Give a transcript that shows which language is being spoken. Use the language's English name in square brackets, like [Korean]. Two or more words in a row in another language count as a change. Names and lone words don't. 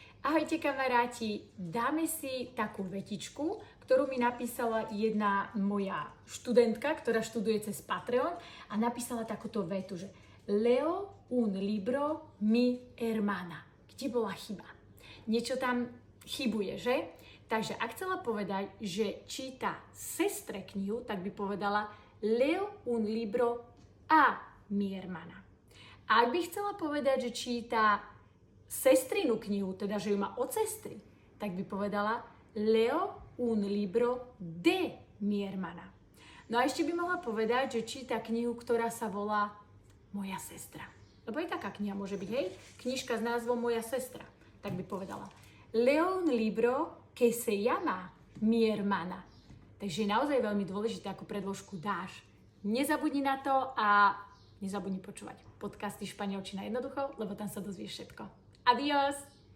[Slovak] Ahojte kamaráti, dáme si takú vetičku, ktorú mi napísala jedna moja študentka, ktorá študuje cez Patreon a napísala takúto vetu, že [Spanish] Leo un libro mi hermana. [Slovak] Kde bola chyba? Niečo tam chybuje, že? Takže ak chcela povedať, že číta sestre knihu, tak by povedala [Spanish] Leo un libro a mi hermana. [Slovak] A ak by chcela povedať, že číta sestrinu knihu, teda že ju má od sestry, tak by povedala [Spanish] Leo un libro de mi hermana. [Slovak] No a ešte by mohla povedať, že číta knihu, ktorá sa volá Moja sestra. Lebo aj taká kniha môže byť, hej? Knižka s názvom Moja sestra. Tak by povedala [Spanish] Leo un libro que se llama mi hermana. [Slovak] Takže je naozaj veľmi dôležité, ako predložku dáš. Nezabudni na to a nezabudni počúvať podcasty Španielčina jednoducho, lebo tam sa dozvieš všetko. [Spanish] Adiós!